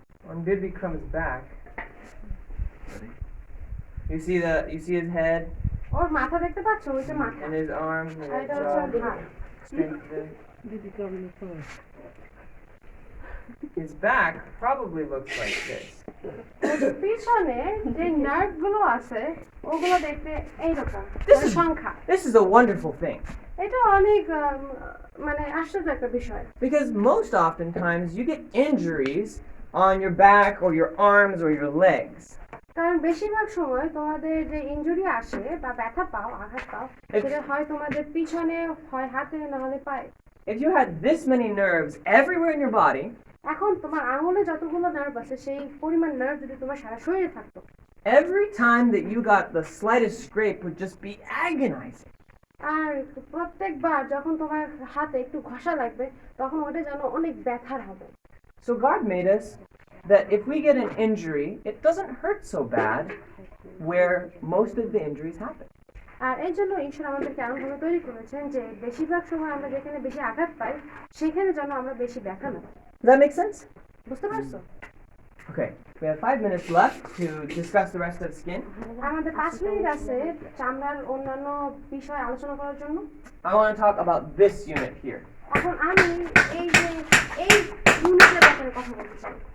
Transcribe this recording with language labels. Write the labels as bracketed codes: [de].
[en] On Birvikram's back, you see his head [bn] ওর মাথা দেখতে পাচ্ছ, ওই যে মাথা, [en] and his arms and [bn] আর [en] his [bn] এটা হচ্ছে ওর [en] jaw [bn] হাত। [en] strengthened. His back probably looks like this. [bn] পিছনে যে নার্ভ গুলো আছে ওগুলো দেখতে এইরকম [en] This [bn] মানে [en] is- [bn] সংখ্যা। [en] This is a wonderful thing [bn] এটা অনেক মানে আশ্চর্য একটা বিষয়, [en] because most oftentimes you get injuries on your back or your arms or your legs. [bn] কারণ বেশিরভাগ সময় তোমাদের যে ইনজুরি আসে বা ব্যথা পাও, আঘাত পাও, সেটা হয় তোমাদের পিছনে, হয় হাতে, না হলে পায়ে। [en] If you had this many nerves everywhere in your body, [bn] এখন তোমার আঙুলে যতগুলো নার্ভ আছে সেই পরিমাণ নার্ভ যদি তোমার সারা শরীরে থাকতো, [en] every time that you got the slightest scrape would just be agonizing. [bn] আর প্রত্যেকবার যখন তোমার হাতে একটু ঘষা লাগবে তখন ওটা যেন অনেক ব্যথার হবে। [en] So God made us that if we get an injury, it doesn't hurt so bad where most of the injuries happen. [bn] আর এই জন্য ঈশ্বর আমাদেরকে এমনভাবে তৈরি করেছেন যে বেশিরভাগ সময় আমরা যেখানে বেশি আঘাত পাই সেখানে যেন আমরা বেশি ব্যথা না পাই। [en] Does that make sense? [bn] বুঝতে পারছো? [en] Okay, we have 5 minutes left to discuss the rest of the skin. [bn] আমাদের 5 মিনিট আছে চামড়ার অন্যান্য বিষয় আলোচনা করার জন্য। [en] I want to talk about this unit here. [bn] এখন আমি এই ইউনিটের ব্যাপারে কথা বলতে চাই।